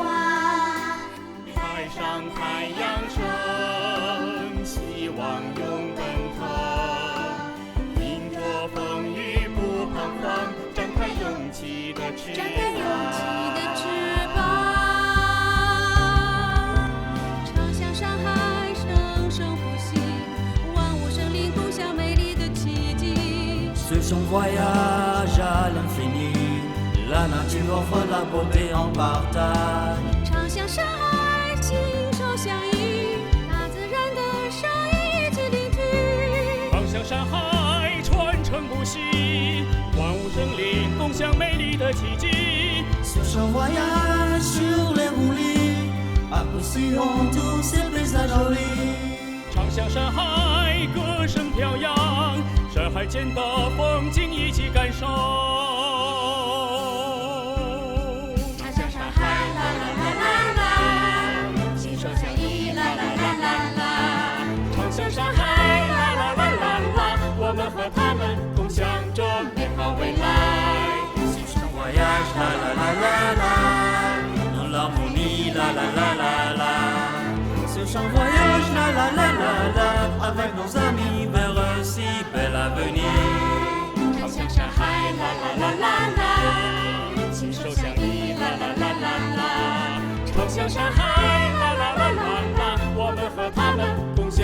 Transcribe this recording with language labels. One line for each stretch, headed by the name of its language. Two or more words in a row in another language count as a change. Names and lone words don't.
Chinese: 海上太阳升，希望永奔腾，迎着风雨不彷徨，展开勇气的翅膀。长相山海，生生不息，万物生灵共享美丽的奇迹。
French: Ce son voyage à l'infini, la nature offre la beauté en partage.
Chinese: 长相山海，亲手相依，大自然的声音一起聆听。长相山海，传承不息，万物生灵共享美丽的奇迹。
French: Ce son voyage sur les roulis, apprécions tous ces paysages jolis.
Chinese: 长相山海，歌声飘扬，山海间的风景一起感受。长相山海，啦啦啦啦啦，心手相依，啦啦啦啦啦。长相山海，啦啦啦啦啦，我们和他们共享着美好未来。
French: Voyage, la la la la la, dans l'harmonie, la la la la la. Ce chant voyage, la la la la la, avec nos amis vers un si bel avenir.
Chinese: 长相山海，啦啦啦啦啦，心手相依，啦啦啦啦啦。长相山海，啦啦啦啦啦，我们和他们。